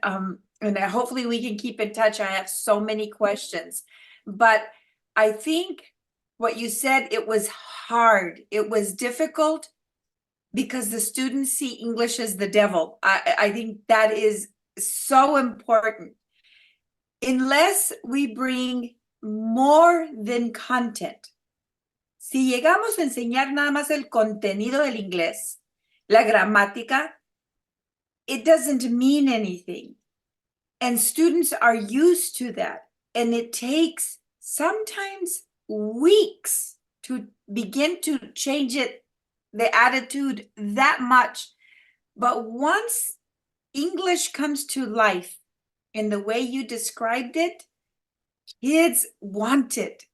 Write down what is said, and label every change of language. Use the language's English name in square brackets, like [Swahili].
[English] And hopefully we can keep in touch. I have so many questions, but I think what you said, it was hard. It was difficult because the students see English as the devil. I think that is so important. Unless we bring more than content. [Spanish] Si llegamos a enseñar nada más el contenido del inglés, la gramática, [English] it doesn't mean anything. And students are used to that. And it takes sometimes weeks to begin to change it, the attitude that much. But once English comes to life in the way you described it, kids want it.